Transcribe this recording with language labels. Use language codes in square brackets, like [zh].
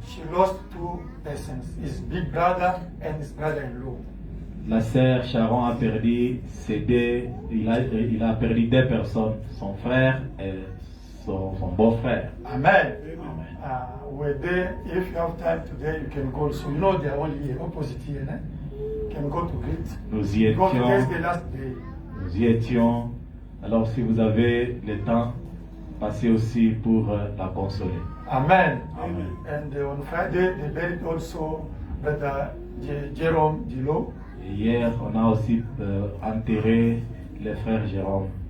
[en] She lost two persons, his big brother and his brother-in-law. [fr] La sœur Sharon a perdu il a perdu 2 personnes, son frère et son beau-frère. Amen. Amen. [en] We're there. If you have time today, you can go. So you know they are only here, opposite here. You can go to greet. [fr] Nous y [en] Because today's [fr] étions. [en] the last day. [fr] Nous y étions. Alors si vous avez le temps, passez aussi pour la consoler. Amen. Amen. [en] And on Friday, they buried also Brother Jerome Dilo. [fr] Et hier, on a aussi enterré le frère Jérôme.